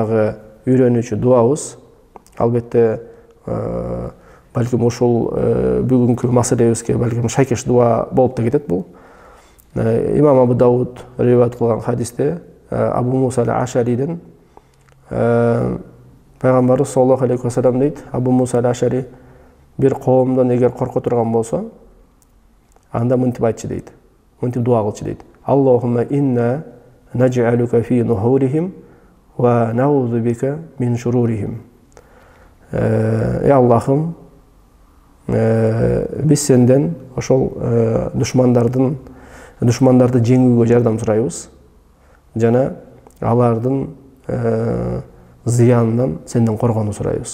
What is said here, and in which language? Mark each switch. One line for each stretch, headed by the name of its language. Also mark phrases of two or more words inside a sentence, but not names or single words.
Kyrgyz: Жана адаттагы үйрөнүүчү дуабыз. Албетте балким ошол бүгүнкү маселебизге балким шайкеш дуа болуп да кетет бул. Имам Абу Дауд риваят кылган хадисте Абу Муса ал-Ашариден пайгамбарыбыз
Arabic: صلى الله عليه وسلم
Kyrgyz: дейт, Абу Муса ал-Ашари бир коомдон эгер корко турган болсо, анда мынтип айтчы дейт. Мынтип дуа кылчы дейт.
Arabic: اللهم إنا نجعلك في نحورهم ونعوذ بك من شرورهم.
Kyrgyz: Аллахым, биз сенден ошол душмандарды жеңүүгө жардам сурайбыз жана алардын зыянынан сенден коргонуу сурайбыз.